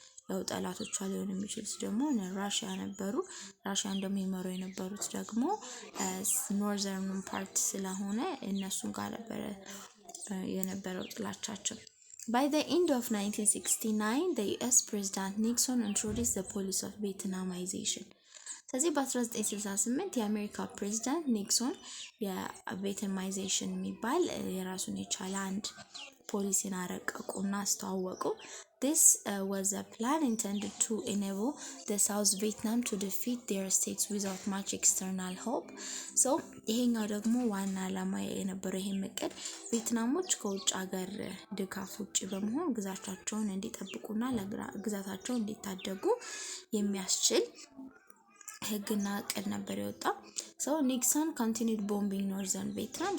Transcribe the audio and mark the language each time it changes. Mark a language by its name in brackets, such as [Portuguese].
[Amharic] ያው ጠላቶቿ ሊሆኑ የሚችሉት ደግሞ ራሽያ ነበሩ። ራሽያ እንደሚመሩ የነበሩት ደግሞ ኖርዘርን ፓርት ስለሆነ እነሱን ጋር ነበረ የነበረው ጥላቻቸው። [English] By the end of 1969, the US President Nixon introduced the policy of Vietnamization. [Amharic] ስለዚህ በ1968 የአሜሪካ ፕሬዝዳንት ኒክሶን የቬትናማይዜሽን የሚባል የራሱን የቻለ አንድ ፖሊሲን አረቀቁና አስተዋወቁ። [English] This was a plan intended to enable the South Vietnam to defeat their states without much external help. [Amharic] So ይሄኛው ደግሞ ዋና ዓላማ የነበረው ይሄ እቅድ ቬትናሞች ከውጭ ሀገር ድጋፍ ውጭ በመሆን ግዛታቸውን እንዲጠብቁና ለግዛታቸውን እንዲታደጉ የሚያስችል ህግና እቅድ ነበር የወጣው። [English] So Nixon continued bombing northern Vietnam.